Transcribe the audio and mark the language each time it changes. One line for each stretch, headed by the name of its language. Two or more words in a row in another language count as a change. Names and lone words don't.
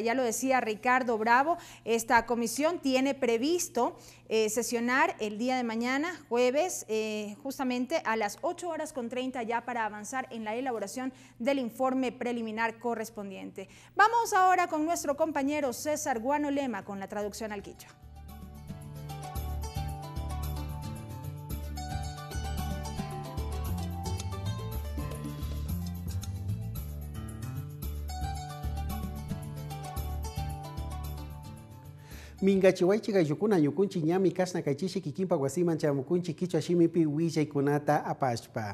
Spanish: Ya lo decía Ricardo Bravo, esta comisión tiene previsto sesionar el día de mañana, jueves, justamente a las 8:30 ya para avanzar en la elaboración del informe preliminar correspondiente. Vamos ahora con nuestro compañero César Guanolema con la traducción al quichua.
Quechua: Mingachiwaichi gayukuna ñukunchi ñami kasna kaychishi kikimpa wasiman chamukunchi kichwa shimipi willaikunata apashpa.